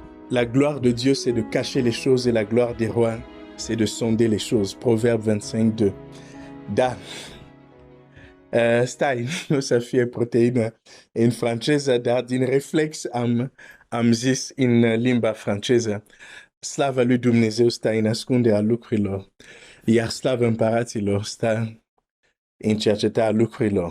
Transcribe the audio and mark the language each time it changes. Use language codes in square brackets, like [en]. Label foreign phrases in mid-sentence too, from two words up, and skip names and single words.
[fr] La gloire de Dieu, c'est de cacher les choses et la gloire des rois, c'est de sonder les choses. Proverbe 25, 2. [ro] Da, stai să fie proteină în franceză, dar din reflex am zis în limba franceză. Slava lui Dumnezeu stă în ascunderea lucrurilor, iar slava împăraților stă în cercetarea lucrurilor.